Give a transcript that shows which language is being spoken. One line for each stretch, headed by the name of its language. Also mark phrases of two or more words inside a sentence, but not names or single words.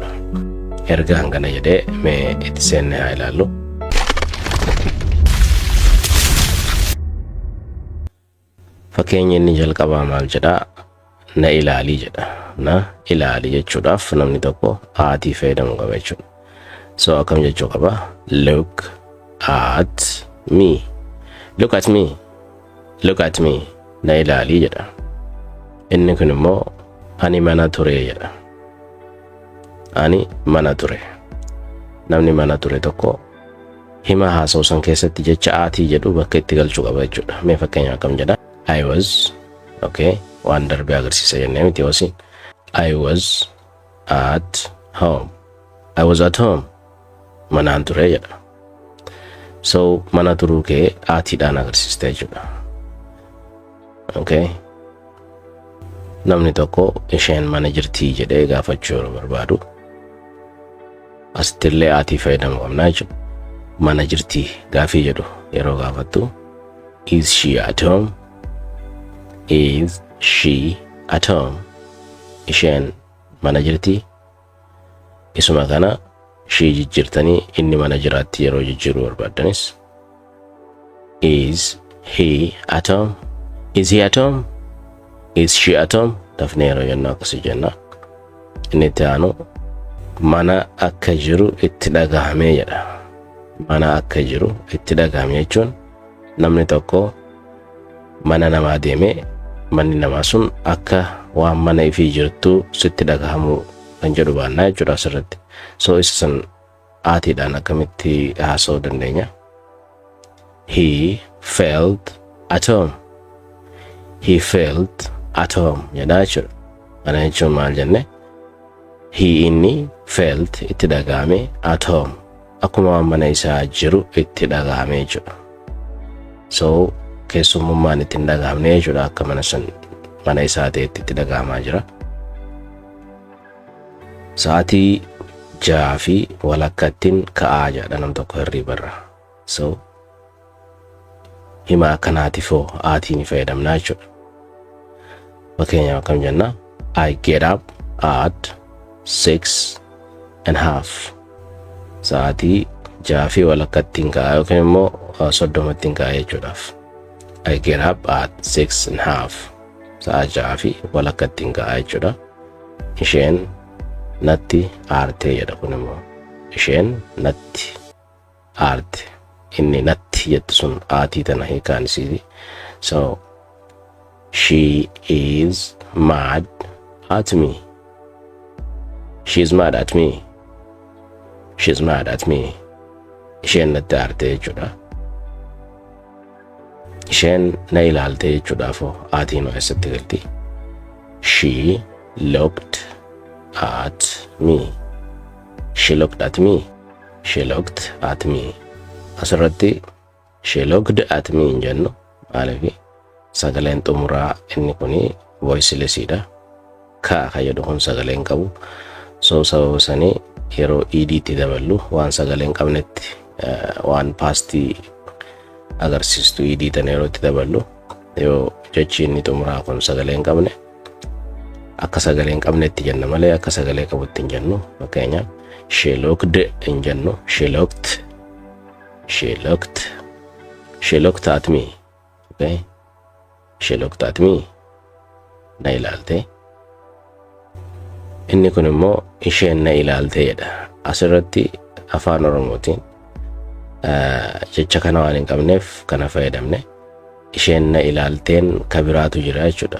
Oromo: Erga hangana jedhee mee itti seenne haa ilaallu. Fakkeenya inni jalqabaa maal jedhaa? Na ilaalii jedha. Na ilaalii jechuudhaaf namni tokko aatii fayyadamuu qaba jechuudha. So akkam jechuu qaba?
English: Look at me. Look at me. Look at me.
Oromo: Na ilaalii jedha. Inni kun immoo ani mana ture jedha. Ani mana ture. Namni mana ture tokko hima haasawsan keessatti jecha aatii jedhu bakka itti galchuu qaba jechuudha. Mee fakkeenya akkam jedha?
English: I was,
Oromo: okay, waan darbee agarsiisa jennee miti hoosiin.
English: I was at home. I was at home.
Oromo: Manaan ture jedha. So mana turuu kee aatiidhaan agarsiista jechuudha. Okay. Namni tokko isheen mana jirtii jedhee gaafachuu yeroo barbaadu asittillee aatii fayyadamuu qabna jechuudha. Mana jirtii gaafii jedhu yeroo gaafattu
English: is she at home? Is she at home?
Oromo: Isheen mana jirtii? Isuma kana she jijjiirtanii inni mana jiraatti yeroo jijjiiruu barbaaddanis
English: is he at home? Is he at home? Is she at home?
Oromo: Dafnee yeroo jennu akkasii jenna. Inni itti aanu mana akka jiru itti dhagahamee jedha. Mana akka jiru itti dhagahame jechuun namni tokko mana namaa deemee manni namaa sun akka waan mana ifii jirtu sitti dhagahamu kan jedhu baannaa jechuudha asirratti. So isa san aatiidhaan akkamitti haasa'uu dandeenya?
English: He felt at home. He felt at home
Oromo: jedhaa jechuudha. Kana jechuun maal jenne?
English: He inni felt
Oromo: itti dhagahame
English: at home.
Oromo: Akkuma waan mana isaa jiru itti dhagahame jechuudha. So keessummaan itti dhagahamne jechuudha akka mana isaa ta'etti itti dhagahamaa jira. Sa'aatii 6 fi walakkaattiin ka'aa jedha nam tokko hirribarra. So hima akkanaatiifoo aatiin fayyadamna jechuudha. Fakkeenyaaf akkam jenna?
English: I get up at 6:30.
Oromo: Sa'aatii 6 fi walakkaattiin ka'aa yookiin immoo 30tiin ka'aa jechuudhaaf.
English: I get up at 6:30.
Oromo: Sa'a 6 fi walakkaattiin ka'aa jechuudha. Isheen natti aartee jedha kun immoo. Isheen natti aarte. Inni natti jettu sun aatii tana hiikaan isiiti.
English: So she is mad at me. She is mad at me. She is mad at me.
Oromo: Isheen natti aarte jechuudha. Isheen na ilaalte jechuudhaafoo aatiin eessatti galti?
English: She looked at me. She looked at me. She looked at me.
Oromo: Asirratti
English: she looked at me
Oromo: hin jennu maaliif sagaleen xumuraa inni kuni voicelessidha. Ka jedhu kun sagaleen qabu. So sababa sanii yeroo idiitti daballu waan sagaleen qabnetti waan paastii agarsiistu idii tan yerootti daballu yoo jechi inni xumuraa kun sagalee hin qabne akka sagalee hin qabnetti jenna malee akka sagalee qabutti hin jennu. Fakkeenyaaf
English: she looked
Oromo: hin jennu
English: she looked at me. Okay, she looked at me,
Oromo: na ilaalte. Inni kun immoo isheen na ilaalte jedha. Asirratti afaan oromootiin jecha kana waan hin qabneef kana fayyadamne isheen na ilaalteen ka biraatu jira jechuudha.